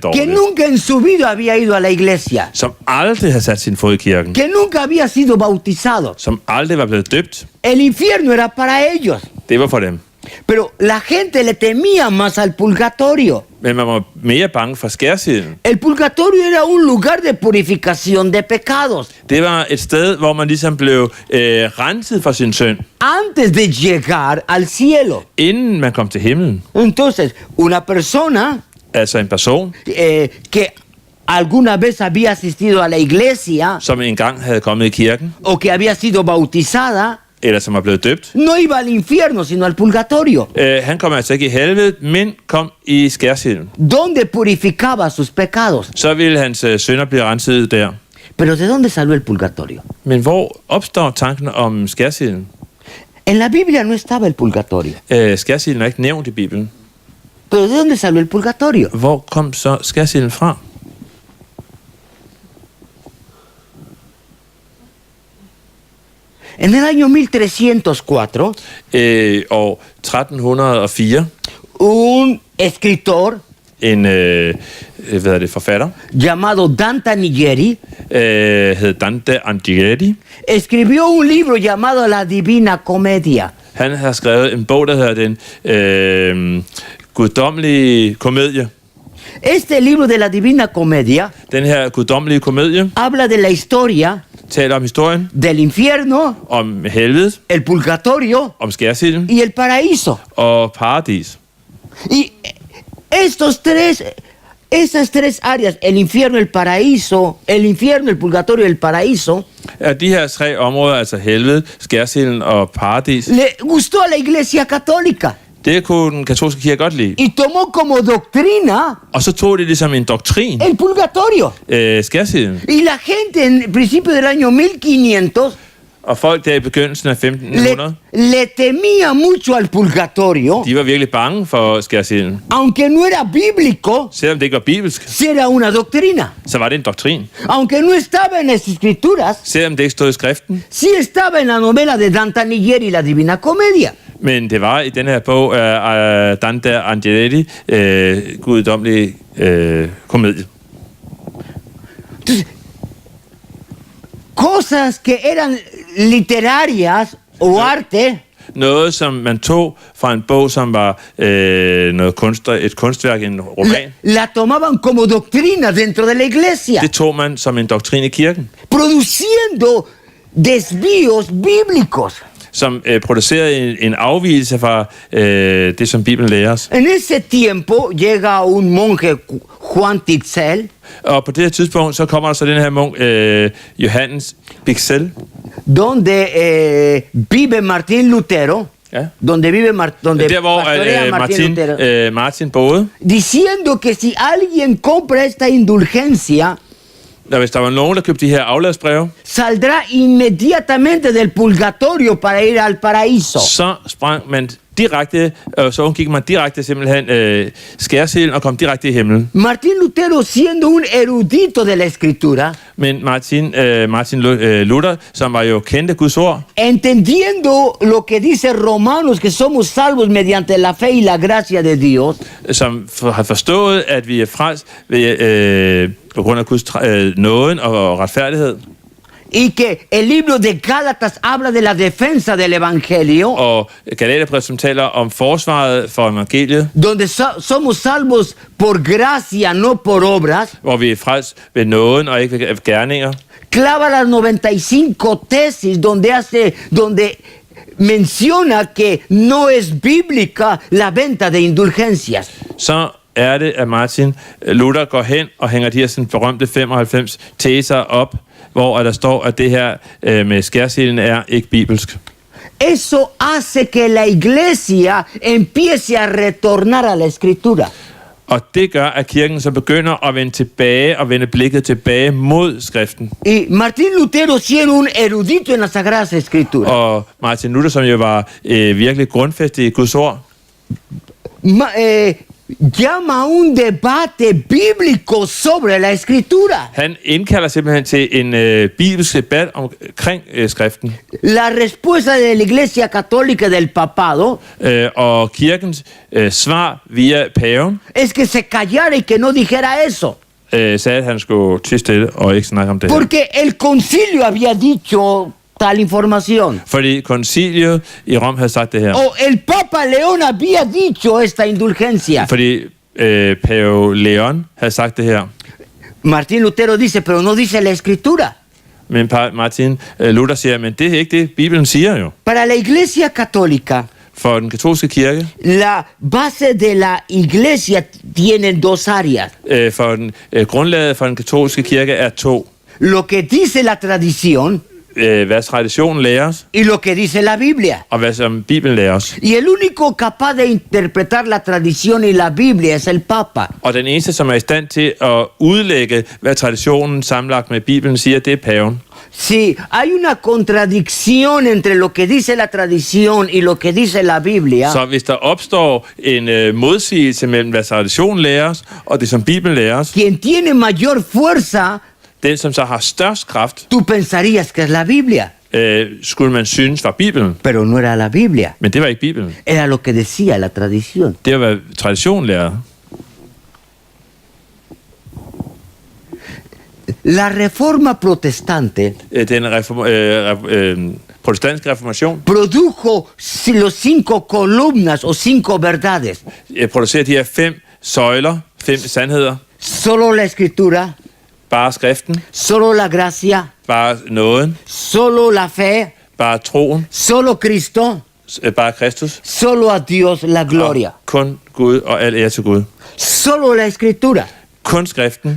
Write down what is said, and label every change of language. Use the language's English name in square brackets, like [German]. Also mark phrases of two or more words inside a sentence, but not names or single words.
[Spanish] Que [Danish] dårlige. [Spanish] nunca en su vida había ido a la iglesia. [Danish] Som aldrig havde sat sin fod i kirken. [Spanish] Que nunca había sido bautizado. [Danish] Som aldrig var blevet døbt. [Spanish] El infierno era para ellos. [Danish] Det var for dem. [Spanish] Pero la gente le temía más al purgatorio. [Danish] Men man var mere bange for skærsilden. [Spanish] El purgatorio era un lugar de purificación de pecados. [Danish] Det var et sted, hvor man ligesom blev renset for sin synd, [Spanish] Antes de llegar al cielo. [Danish] inden man kom til himlen. [Spanish] Entonces, una persona [Danish] Altså en person, [Spanish] que alguna vez había asistido a la iglesia [Danish] som engang havde kommet i kirken, [Spanish] o que había sido bautizada, [Danish] eller som var blevet døbt. [Spanish] no iba al infierno, sino al purgatorio, [Danish] Han kom altså ikke i helvede, men kom i skærsilden. [Spanish] donde purificaba sus pecados. [Danish] Så ville hans synder blive renset der. [Spanish] Pero ¿de dónde salió el purgatorio? [Danish] Men hvor opstår tanken om skærsilden? [Spanish] En la Biblia no estaba el purgatorio. [Danish] Skærsilden er ikke nævnt i Bibelen. [Spanish] ¿Pero de dónde salió el purgatorio? [Danish] Hvor kom så skærsilden fra? [Spanish] En el año 1304, [Danish] År 1304, [Spanish] un escritor [Danish] en forfatter, [Spanish] llamado Dante Alighieri [Danish] hed Dante Alighieri. [Spanish] escribió un libro llamado La Divina Comedia. [Danish] Han har skrevet en bog, der hedder Den guddommelige komedie. [Spanish] Este libro de la Divina Comedia [Danish] Den her guddommelige komedie, [Spanish] habla de la historia [Danish] taler om historien, [Spanish] del infierno, [Danish] om helvedet, [Spanish] el purgatorio [Danish] om skærsilden [Spanish] y el paraíso. [Danish] og paradis. [Spanish] Y esas tres áreas, el infierno, el purgatorio y el paraíso, [Danish] At de her tre områder, altså helvede, skærsilden og paradis, [Spanish] le gustó a la Iglesia Católica [Danish] det kunne den katolske kirke godt lide. [Spanish] y tomó como doctrina [Danish] Og så tog det ligesom en doktrin, [Spanish] el purgatorio. [Danish] skærsilden. [Spanish] Y la gente en principio del año 1500 [Danish] Og folk der i begyndelsen af 1500, [Spanish] le temía mucho al purgatorio, [Danish] de var virkelig bange for skærsilden. [Spanish] aunque no era bíblico, [Danish] Selvom det ikke var bibelsk, [Spanish] si era una doctrina. [Danish] så var det en doktrin. [Spanish] Aunque no estaba en las escrituras, [Danish] Selvom det ikke stod i skriften, [Spanish] sí estaba en la novela de Dante Alighieri, La Divina Comedia. [Danish] men det var i den her bog af Dante Alighieri, guddommelige komedie. [Spanish] Entonces, cosas que eran literarias o arte, [Danish] Noget, som man tog fra en bog, som var et kunstværk, en roman. [Spanish] la tomaban como doctrina dentro de la iglesia, [Danish] Det tog man som en doktrin i kirken, [Spanish] produciendo desvíos bíblicos. [Danish] som producerede en afvigelse fra det, som Bibelen lærer os. [Spanish] En ese tiempo llega un monje, Juan Tixel, [Danish] Og på det her tidspunkt, så kommer der så den her munk, Johannes Pixel, [Spanish] donde vive Martín Lutero, [Danish] ja. [Spanish] donde [Danish] Der hvor [Spanish] pastorea Martín Lutero, [Danish] Martin boede. [Spanish] diciendo que si alguien compra esta indulgencia, [Danish] Og hvis der var nogen, der købte de her afladsbreve, [Spanish] saldrá inmediatamente del purgatorio para ir al paraíso. [Danish] så sprang man direkte, så undgik man direkte simpelthen skærsilden og kom direkte i himlen. [Spanish] Martín Lutero, siendo un erudito de la escritura, [Danish] Men Martin Luther, som var jo kendte Guds ord, [Spanish] entendiendo lo que dice Romanos, que somos salvos mediante la fe y la gracia de Dios, [Danish] som har forstået, at vi er frelst på grund af Guds nåden og retfærdighed, [Spanish] y que el libro de Gálatas habla de la defensa del evangelio, [Danish] og Galaterbrevet, som taler om forsvaret for evangeliet, [Spanish] donde somos salvos por gracia, no por obras, [Danish] hvor vi er frelst ved nåden og ikke ved gerninger, [Spanish] clava las 95 tesis donde menciona que no es bíblica la venta de indulgencias. [Danish] så er det, at Martin Luther går hen og hænger de her sådan berømte 95 teser op, hvor der står, at det her med skærsilden er ikke bibelsk. [Spanish] Eso hace que la iglesia empiece a retornar a la escritura. [Danish] Og det gør, at kirken så begynder at vende tilbage og vende blikket tilbage mod skriften. [Spanish] Y Martín Lutero, siendo un erudito en las Sagradas Escrituras, [Danish] Og Martin Luther, som jo var virkelig grundfæstet i Guds ord, [Spanish] llama a un debate bíblico sobre la escritura. [Danish] han indkalder simpelthen til en bibelsk debat omkring skriften. [Spanish] La respuesta de la Iglesia Católica del Papado [Danish] Og kirkens svar via paven [Spanish] es que se callara y que no dijera eso. [Danish] sagde, at han skulle tie stille og ikke snakke om det her. [Spanish] Porque el concilio había dicho tal información. [Danish] Fordi konciliet i Rom havde sagt det her. [Spanish] O el Papa León había dicho esta indulgencia. [Danish] Fordi pave Leon havde sagt det her. [Spanish] Martín Lutero dice, pero no dice la escritura. [Danish] Men Martin Luther siger, men det er ikke det, Bibelen siger jo. [Spanish] Para la Iglesia Católica, [Danish] For den katolske kirke, [Spanish] la base de la Iglesia tiene dos áreas. [Danish] for den grundlaget for den katolske kirke er to. [Spanish] Lo que dice la tradición [Danish] Hvad traditionen lærer os, [Spanish] y lo que dice la Biblia. [Danish] og hvad som Bibelen lærer os. [Spanish] Y el único capaz de interpretar la tradición y la Biblia es el Papa. [Danish] Og den eneste, som er i stand til at udlægge, hvad traditionen sammenlagt med Bibelen siger, det er paven. [Spanish] Si hay una contradicción entre lo que dice la tradición y lo que dice la Biblia, [Danish] Så hvis der opstår en modsigelse mellem, hvad traditionen lærer os, og det, som Bibelen lærer os, [Spanish] quien tiene mayor fuerza, [Danish] den, som så har størst kraft, [Spanish] tú pensarías que es la Biblia, [Danish] skulle man synes var Bibelen. [Spanish] pero no era la Biblia. [Danish] Men det var ikke Bibelen. [Spanish] Era lo que decía la tradición. [Danish] Det var, hvad traditionen lærer. [Spanish] La reforma protestante [Danish] Den protestantiske reformation [Spanish] produjo los 5 columnas o 5 verdades. [Danish] producerer de her 5 søjler, 5 sandheder. [Spanish] Solo la escritura, [Danish] Bare skriften, [Spanish] solo la gracia, [Danish] bare nåden, [Spanish] solo la fe, [Danish] bare troen, [Spanish] solo Cristo, [Danish] bare Kristus, [Spanish] solo a Dios la gloria. [Danish] og kun Gud og al ære til Gud. [Spanish] Solo la escritura. [Danish] Kun skriften.